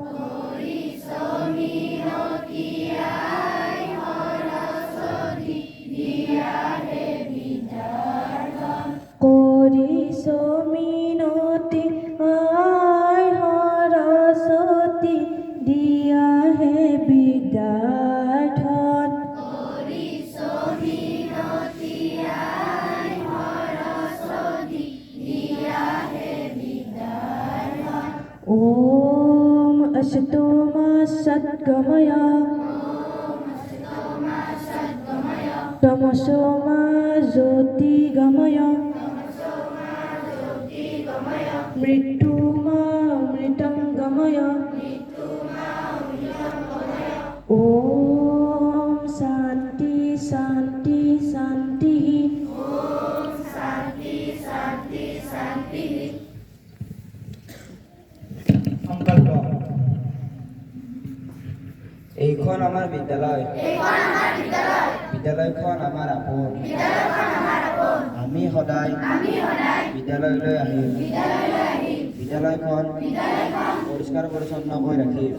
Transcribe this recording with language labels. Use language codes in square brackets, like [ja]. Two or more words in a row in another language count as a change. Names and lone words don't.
[as] কৰিছো মিনতি আই সৰস্বতী, দিয়া হে বিদ্যাৰ ধন। [sa] ॐ अस्तु मा सद्गमय तमसो मा ज्योतिर्गमय मृत्यु मा मृतंगमय। ॐ शान्ति शान्ति शान्ति। [as] সংকল্প। এইখন আমাৰ বিদ্যালয়, বিদ্যালয়খন আমাৰ আপোন। আমি সদায় বিদ্যালয়লৈ আহিম, বিদ্যালয়খন পৰিষ্কাৰ পৰিচ্ছন্নকৈ ৰাখিম।